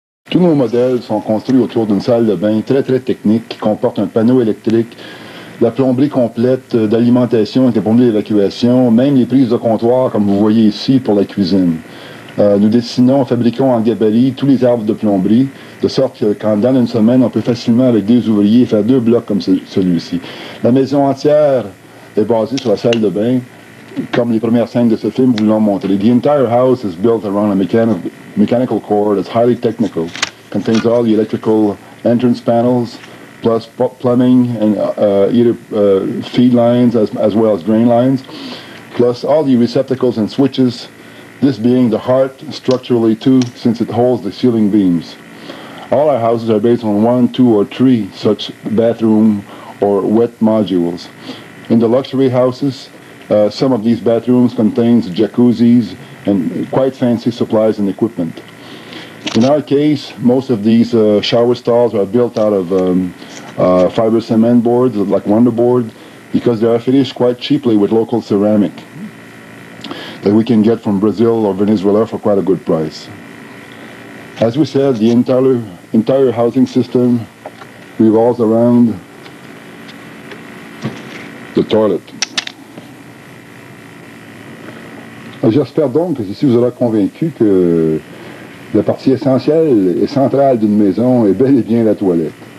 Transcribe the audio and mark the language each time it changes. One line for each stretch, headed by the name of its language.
French: Tous nos modèles sont construits autour d'une salle de bain très technique qui comporte un panneau électrique, la plomberie complète d'alimentation avec les plomberies d'évacuation, même les prises de comptoir comme vous voyez ici pour la cuisine. Nous dessinons, fabriquons en gabarit tous les arbres de plomberie, de sorte que dans une semaine, on peut facilement, avec 2 ouvriers, faire 2 blocs comme celui-ci. La maison entière est basée sur la salle de bain, comme les premières scènes de ce film vous l'ont montré.
English: The entire house is built around a mechanical core that's highly technical, contains all the electrical entrance panels, plus plumbing and either feed lines as well as drain lines, plus all the receptacles and switches, this being the heart structurally too, since it holds the ceiling beams. All our houses are based on 1, 2, or 3 such bathroom or wet modules. In the luxury houses, some of these bathrooms contains jacuzzis and quite fancy supplies and equipment. In our case, most of these shower stalls are built out of fiber cement boards like Wonderboard, because they are finished quite cheaply with local ceramic that we can get from Brazil or Venezuela for quite a good price. As we said, the entire housing system revolves around the toilet.
French: J'espère donc que ceci vous aura convaincu que la partie essentielle et centrale d'une maison est bel et bien la toilette.